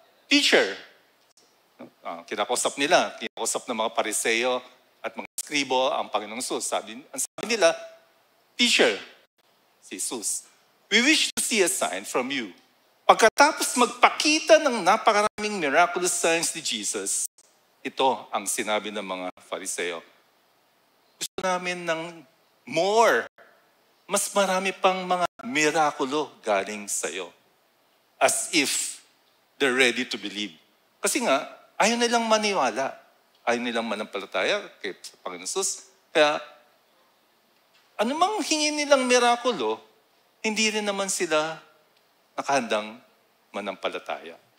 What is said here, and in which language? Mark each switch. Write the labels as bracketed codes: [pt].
[tl] Teacher, kinakausap ng mga Pariseo at mga skribo ang Panginoong Jesus. Ang sabi nila, [en] Teacher, si Jesus, we wish to see a sign from you. [tl] Pagkatapos magpakita ng napakaraming miraculous signs ni Jesus, ito ang sinabi ng mga Fariseo. Gusto namin ng more. Mas marami pang mga mirakulo galing sa'yo. [en] As if they're ready to believe. [tl] Kasi nga, ayaw nilang maniwala. Ayaw nilang manampalataya kay Panginoon Jesus. Kaya, anumang hingin nilang mirakulo, hindi rin naman sila nakahandang manampalataya.